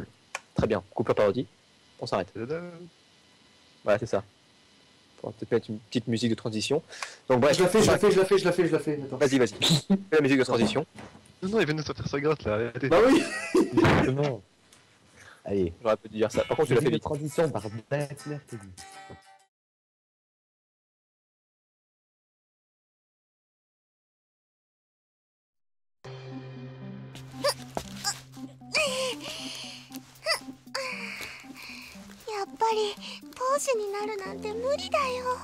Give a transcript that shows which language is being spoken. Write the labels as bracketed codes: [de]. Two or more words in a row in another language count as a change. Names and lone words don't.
[fr] Très bien. Coupure parodie. On s'arrête. Voilà, c'est ça. On va peut-être mettre une petite musique de transition. Donc bref. Je la fais. Attends. Vas-y. Fais la musique de transition. Non, il vient de sortir sa gratte là, arrêtez. Bah oui. Exactement. Allez. J'aurais pu te dire ça. Par contre, tu l'as fait de vite. transition par Black Mercury. [ja] やっぱりポーズになるなんて無理だよ。